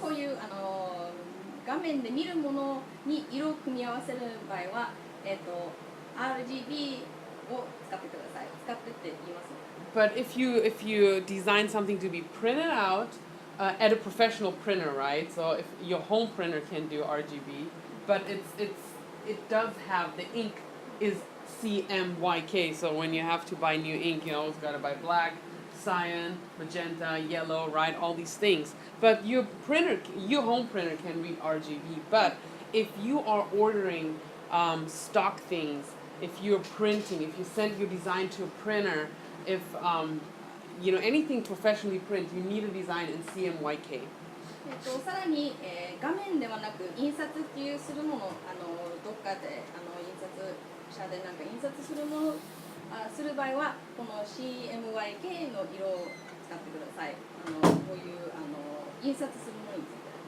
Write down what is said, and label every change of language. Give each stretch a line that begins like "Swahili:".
Japanese: こういう画面で見るものに色を組み合わせる場合は、RGB を使ってください。使ってって言いますね。
English: But if you design something to be printed out at a professional printer, right? So if your home printer can do RGB, but it does have the ink is CMYK. So when you have to buy new ink, you always gotta buy black, cyan, magenta, yellow, right? All these things. But your home printer can read RGB. But if you are ordering stock things, if you're printing, if you send your design to a printer, if anything professionally print, you need a design in CMYK.
Japanese: さらに、画面ではなく印刷っていうするものどっかで印刷車でなんか印刷するものする場合はこの CMYK の色を使ってください。こういう印刷するものについて。